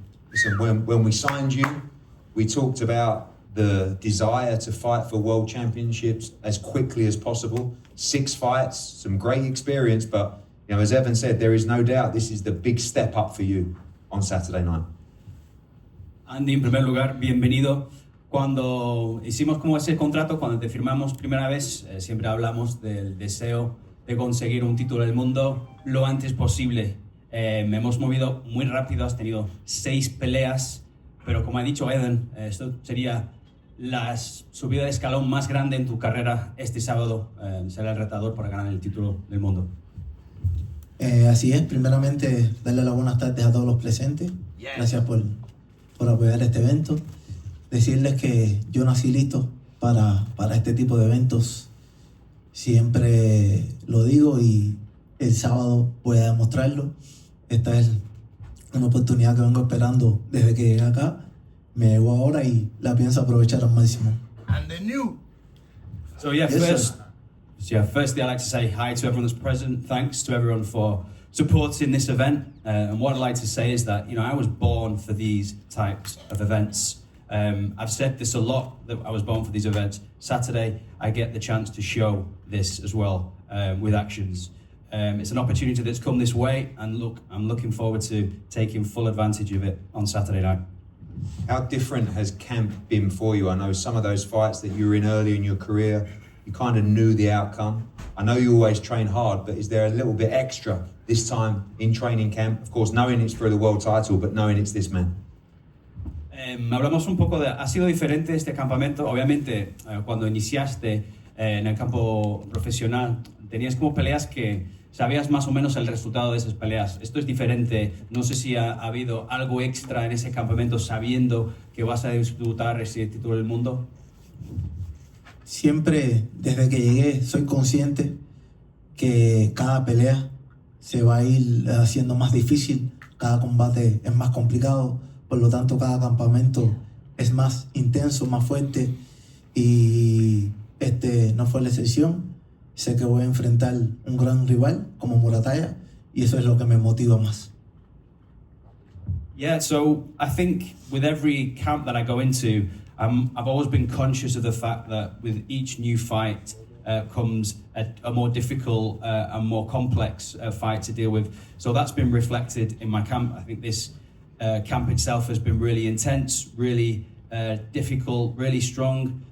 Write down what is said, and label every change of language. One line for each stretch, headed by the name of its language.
English: Listen, when we signed you, we talked about the desire to fight for world championships as quickly as possible. 6 fights, some great experience, but you know, as Evan said, there is no doubt this is the big step up for you on Saturday night.
Spanish: Andy, en primer lugar, bienvenido. Cuando hicimos como ese contrato, cuando te firmamos primera vez, siempre hablamos del deseo de conseguir un título del mundo lo antes posible. Me hemos movido muy rápido, has tenido 6 peleas, pero como ha dicho Evan, esto sería la subida de escalón más grande en tu carrera este sábado, será el retador para ganar el título del mundo. Así es, primeramente darle las buenas tardes a todos los presentes, gracias por apoyar este evento, decirles que yo nací listo para este tipo de eventos Siempre lo digo y el sábado voy a demostrarlo. Esta es una oportunidad que vengo esperando desde que llegué acá. Me llegó ahora y la pienso aprovechar al máximo.
English: So yeah, Yes, firstly I'd like to say hi to everyone that's present. Thanks to everyone for supporting this event. And what I'd like to say is that, I was born for these types of events. I've said this a lot, that I was born for these events. Saturday, I get the chance to show this as well, with actions. It's an opportunity that's come this way, and look, I'm looking forward to taking full advantage of it on Saturday night. How different has camp been for you? I know some of those fights that you were in early in your career, you kind of knew the outcome. I know you always train hard, but is there a little bit extra this time in training camp? Of course, knowing it's for the world title, but knowing it's this man.
Spanish: Hablamos un poco de, ha sido diferente este campamento. Obviamente, cuando iniciaste en el campo profesional, tenías como peleas que sabías más o menos el resultado de esas peleas. Esto es diferente. No sé si ha habido algo extra en ese campamento sabiendo que vas a disputar ese título del mundo. Siempre, desde que llegué, soy consciente que cada pelea se va a ir haciendo más difícil, cada combate es más complicado, por lo tanto cada campamento es más intenso, más fuerte, y este no fue la excepción. Sé que voy a enfrentar un gran rival como Murutalla y eso es lo que me motiva más.
English: Yeah, so I think with every camp that I go into, I've always been conscious of the fact that with each new fight comes a more difficult and more complex fight to deal with. So that's been reflected in my camp. I think this camp itself has been really intense, really difficult, really strong.